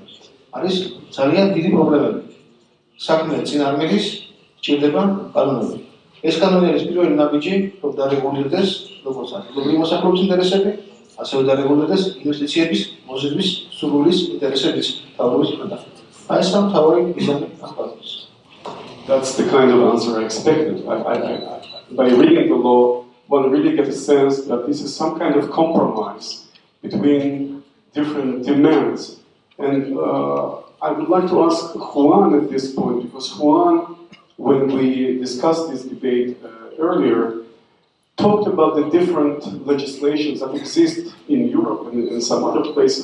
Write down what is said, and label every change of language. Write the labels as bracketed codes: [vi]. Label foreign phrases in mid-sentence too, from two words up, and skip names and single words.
[ka] არის ძალიან დიდი პრობლემები. საქმე წინ არ მიდის, სჭირდება კანონები. ეს კანონი არის პირველი ნაბიჯი, რომ დარეგულირდეს როგორც ადგილობრივი მოსახლეობის ინტერესები, ასევე დარეგულირდეს ინვესტიციების მოზიდვის სურვილის ინტერესების თავრობის მხრიდან. აი ეს მთავარი მიზანი ამ კანონის. [en] That's the kind of answer I expected. By reading the law, one really gets a sense that this is some kind of compromise between different demands. And I would like to ask Juan at this point, because Juan, when we discussed this debate earlier, talked about the different legislations that exist in Europe and in some other places.